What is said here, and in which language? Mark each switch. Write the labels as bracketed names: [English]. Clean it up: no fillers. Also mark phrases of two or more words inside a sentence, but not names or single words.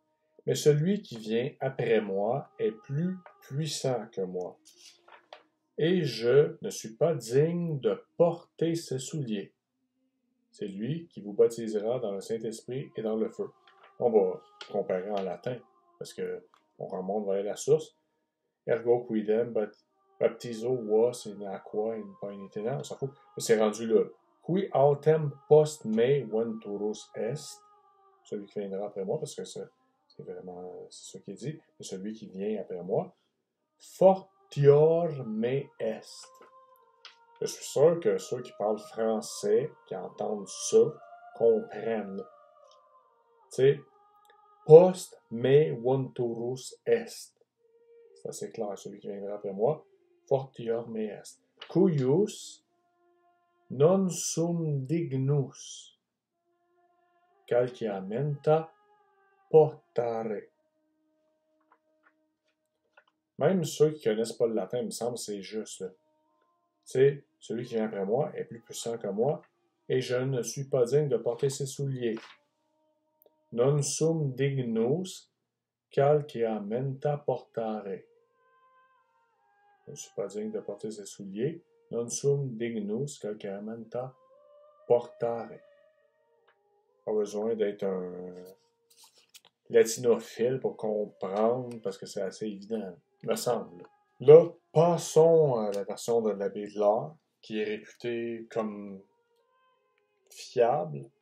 [French] Mais celui qui vient après moi est plus puissant que moi. Et je ne suis pas digne de porter ses souliers. C'est lui qui vous baptisera dans le Saint-Esprit et dans le feu. On va comparer en latin, parce qu'on remonte vers la source. [Latin] Ergo quidem baptizo vos in aqua in paenitena. [French] On s'en fout. C'est rendu là. [Latin] Qui autem post me venturus est. [French] Celui qui viendra après moi, parce que c'est vraiment c'est ce qui est dit. C'est celui qui vient après moi. [Latin] Fortior me est. [French] Je suis sûr que ceux qui parlent français, qui entendent ça, comprennent. Tu sais, [Latin] post me venturus est. [French] c'est assez clair, celui qui viendra après moi. [Latin] Fortior me est. Cuius non sum dignus calciamenta portare. [French] Même ceux qui ne connaissent pas le latin, il me semble, c'est juste. C'est celui qui vient après moi est plus puissant que moi, et je ne suis pas digne de porter ses souliers. [Latin] Non sum dignus calciamenta portare. [French] Je ne suis pas digne de porter ses souliers. [Latin] Non sum dignus calciamenta portare. [French] Pas besoin d'être un latinophile pour comprendre, parce que c'est assez évident, me semble. Là, passons à la version de l'abbé de l'Art, qui est réputée comme fiable.